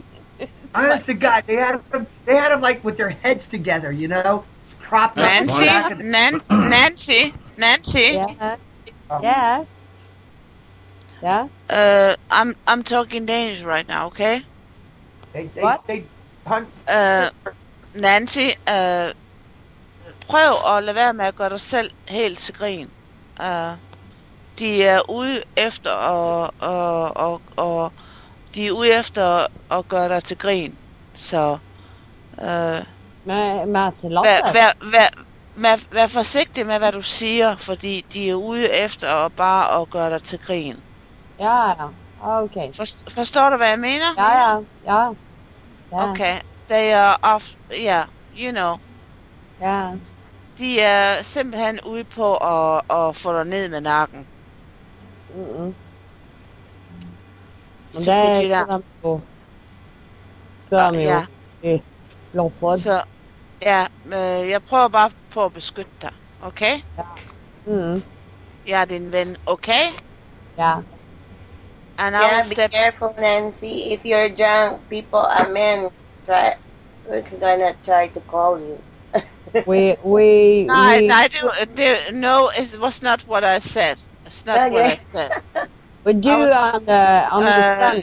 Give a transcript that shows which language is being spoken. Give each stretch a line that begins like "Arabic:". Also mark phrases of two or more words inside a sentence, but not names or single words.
English: Honest to God, they had them like with their heads together, you know, propped up. Nancy. Yeah. Yeah. Yeah. I'm talking Danish right now, okay? What? They hunt. Nancy,
Danish: prøv at lade være med at gøre dig selv helt til grin. De er ude efter de er ude efter at gøre dig til grin. Så Med til latter. vær forsigtig med hvad du siger, fordi de er ude efter at gøre dig til grin. Ja. Okay. Forstår du hvad jeg mener? Ja.
English: Okay. They are off. Yeah, you know.
Danish: Ja. De er simpelthen ude på at få dig ned med nakken. Men det Så putter de skal der. de jo. Skal de jo. Ja. Lov for det. Så ja, jeg prøver bare på at beskytte dig, okay? Jeg er din ven, okay? Ja.
English: And I Yeah, will be step. careful, Nancy. If you're drunk, people, men, who's gonna try to call you? No, it was not what I said. It's not what I said. We do understand.